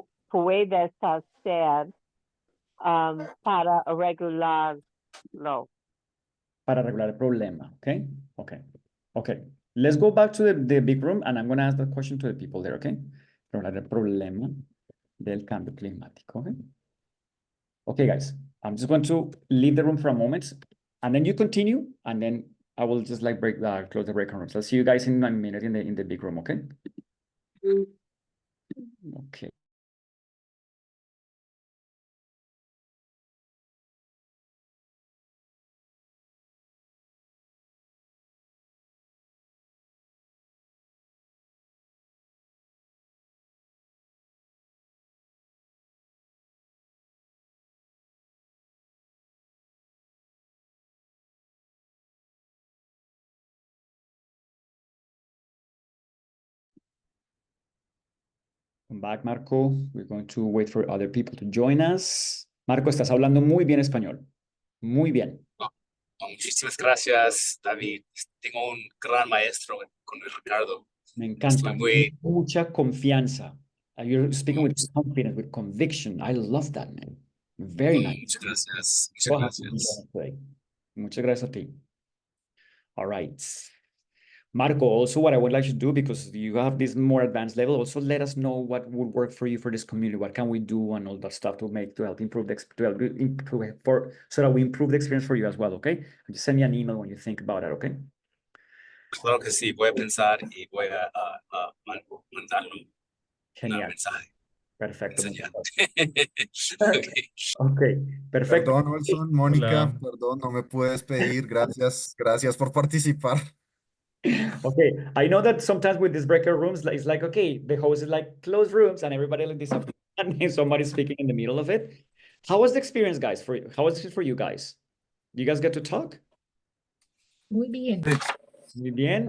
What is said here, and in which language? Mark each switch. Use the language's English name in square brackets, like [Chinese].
[Spanish] puedes hacer para regularlo. Para regular el problema, okay? Okay. Okay. [English] Let's go back to the big room and I'm going to ask the question to the people there, okay? [Spanish] Regular el problema del cambio climático, okay? [English] Okay, guys, I'm just going to leave the room for a moment and then you continue and then I will just like close the breakout rooms. I'll see you guys in a minute in the big room, okay? Okay. Come back, Marco. We're going to wait for other people to join us. [Spanish] Marco, estás hablando muy bien español. Muy bien. Muchísimas gracias, David. Tengo un gran maestro con Ricardo. Me encanta. Estoy muy... Mucha confianza. [English] You're speaking with confidence, with conviction. I love that, man. Very nice. [Spanish] Muchas gracias. [English] So [Spanish] Muchas [English] happy to be [Spanish] gracias. [English] here today. [Spanish] Muchas gracias a ti. [English] All right. Marco, also what I would like you to do, because you have this more advanced level, also let us know what would work for you for this community. What can we do and all that stuff to help improve so that we improve the experience for you as well, okay? And just send me an email when you think about it, okay? [Spanish] Claro que sí. Voy a pensar y voy a mandarlo un Genial. mensaje. Perfecto. [English] Okay. [Spanish] Okay, perfecto. Perdón, Wilson, Mónica, Hola. perdón, no me puedes pedir. Gracias, gracias por participar. [English] Okay, I know that sometimes with these breakout rooms, it's like, okay, the host is like, close rooms, and everybody like this, and somebody's speaking in the middle of it. How was the experience, guys, for you? How was it for you guys? You guys get to talk? [Spanish] Muy bien. Muy bien.